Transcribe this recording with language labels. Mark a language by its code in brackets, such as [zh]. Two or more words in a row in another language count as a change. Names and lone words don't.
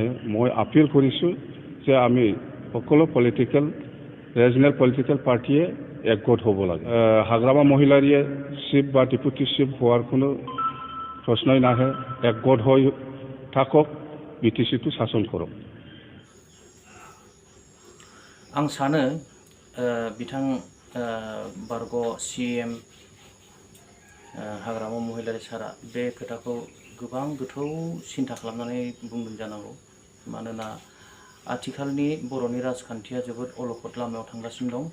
[as] মই আপিল কৰিছোঁ যে আমি সকলো [en] regional political partyয়ে [as] একগোট হ'ব লাগে। হাগ্ৰামা মহিলাৰীয়ে চিফ বা ডেপুটি চিফ হোৱাৰ কোনো প্ৰশ্নই নাহে। একগোট হৈ থাকক, বিটিচিটো শাসন কৰক। [brx] आं सानो बिथां बारग' CM हाग्रामा महिलारी सारा बे खोथाखौ गोबां गोथौ सिन्था खालामनानै बुंदों जानांगौ। मानोना आथिखालनि बर'नि राजखान्थिया जोबोद अलखद लामायाव थांगासिनो दं।